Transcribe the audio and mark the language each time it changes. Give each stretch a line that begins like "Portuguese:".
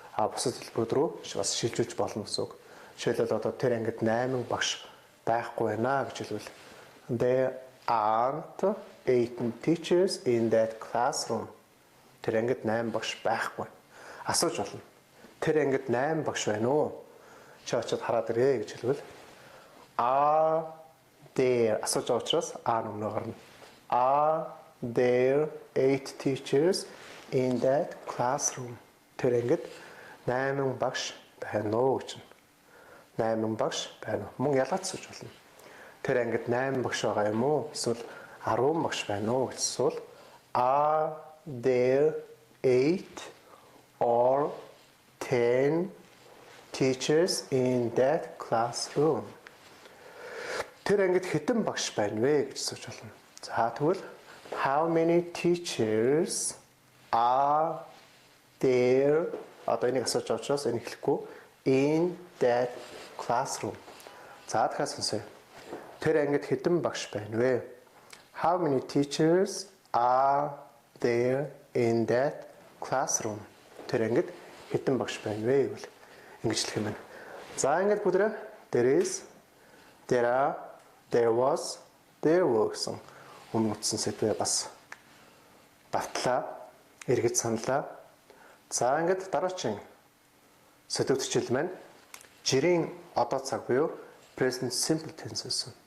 Mongolian: Бусад хэлбэрүүд рүү бас шилжүүлж болно гэсэн үг. Жишээлбэл одоо тэр ангид 8 багш байхгүй байна гэж хэлвэл
English: there aren't 8 teachers in that classroom.
Mongolian: Тэр ангид 8 багш байхгүй. Асууж болно. Тэр ангид 8 багш байна уу? Чи очиод хараад ирээ гэж хэлвэл
English: are there
Mongolian: асууж байгаа учраас өмнө гарна.
English: Are there 8 teachers in that classroom?
Mongolian: Тэр ангид 8 багш байна уу гэж. 8 багш байна уу? Мөн ялгаач асууж болно. Тэр ангид 8 багш байгаа юм уу? Эсвэл 10 багш байна уу гэж асуул. Are there 8 or 10 teachers in that classroom? Тэр ангид хэдэн багш байна вэ гэж асууж болно. За тэгвэл
English: how many teachers are there?
Mongolian: Одоо энийг асууж байгаа учраас энийг хэлэхгүй
English: in that classroom.
Mongolian: За дахиад сонсъё. Тэр ангид хэдэн багш байна вэ?
English: How many teachers are there in that classroom?
Mongolian: Тэр ангид хэдэн багш байна вэ гэвэл ингэж хэлэх юм байна. За ингээд бүгдээ
English: there is, there are, there was, there were
Mongolian: гэсэн өмнө утсан сэдвээ бас давтлаа, эргэж саналаа. За ингээд дараагийн сэдв төчил маань жирийн одоо цаг буюу
English: present simple tense
Mongolian: гэсэн.